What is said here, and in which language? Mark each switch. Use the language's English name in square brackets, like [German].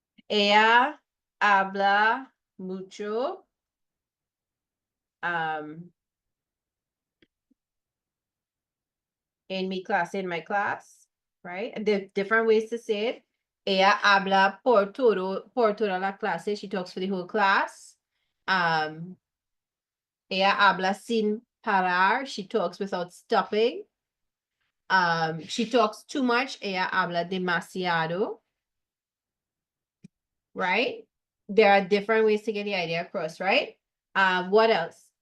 [Spanish] Ella habla mucho. [English] Um, in my class, right? And there are different ways to say it. [Spanish] Ella habla por toda la clase. [English] She talks for the whole class. [Spanish] Ella habla sin parar. [English] She talks without stopping. She talks too much. [Spanish] Ella habla demasiado. [English] Right? There are different ways to get the idea across, right? What else?